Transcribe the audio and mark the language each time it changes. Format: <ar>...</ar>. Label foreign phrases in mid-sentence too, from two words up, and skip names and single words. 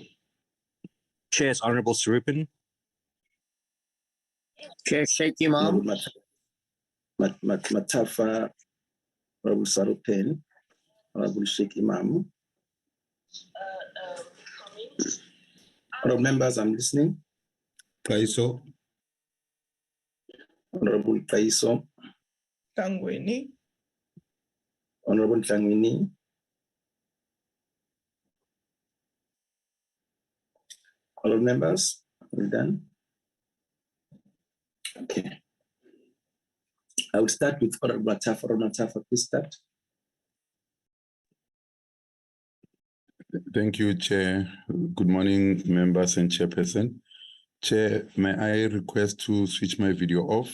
<en>Chair is Honourable Sarupin. Chair Sheikh Imam. Matafa, Honourable Sarupin, Honourable Sheikh Imam. Honourable members, I'm listening. Kaiso. Honourable Kaiso. Tangweni. Honourable Tangweni. Honourable members, are we done? Okay. I will start with Honourable Matafa. Honourable Matafa, please start. Thank you, Chair. Good morning, members and Chairperson. Chair, may I request to switch my video off?</en>